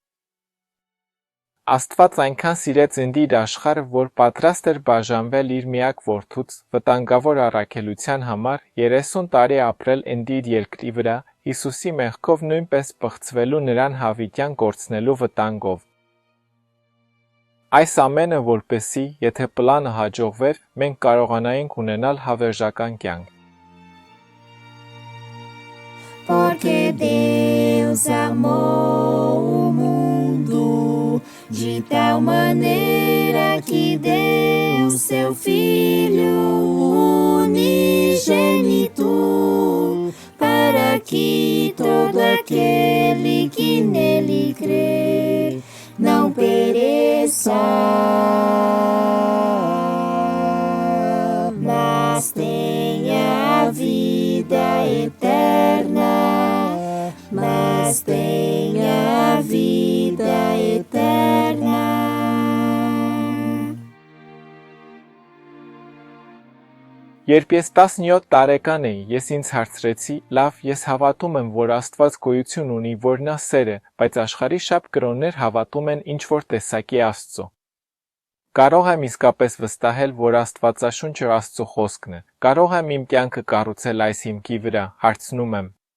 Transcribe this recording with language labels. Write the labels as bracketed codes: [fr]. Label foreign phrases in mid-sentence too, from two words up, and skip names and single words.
[hy] Աստված այնքան սիրեց ընդ իր աշխարհը, որ պատրաստ էր բաժանվել իր միակ որդուց, վտանգավոր առաքելության համար 30 տարի ապրել ընդ իր երկրի վրա, Հիսուսի մեղքով նույնպես պղծվելու նրան հավիտյան կորցնելու վտանգով։ Այս ամենը որպեսզի, եթե պլանը հաջողվեր, մենք կարողանայինք ունենալ հավերժական կյանք։ [pt] Porque Deus amou o mundo de tal maneira que deu seu Filho unigênito, para que todo aquele que nele crê não pereça, mas tenha a vida eterna, mas tenha a vida eterna. [hy] Երբ ես 17 տարեկան էի, ես ինձ հարցրեցի, լավ, ես հավատում եմ, որ Աստված գոյություն ունի, որ նա սեր է, բայց աշխարհի շատ կրոններ հավատում են ինչ-որ տեսակի Աստծո։ Կարող եմ իսկապես վստահել, որ Աստվածաշունչը Աստծո խոսքն է։ Կարող եմ իմ կյանքը կառուցել այս հիմքի վրա, հարցնում եմ։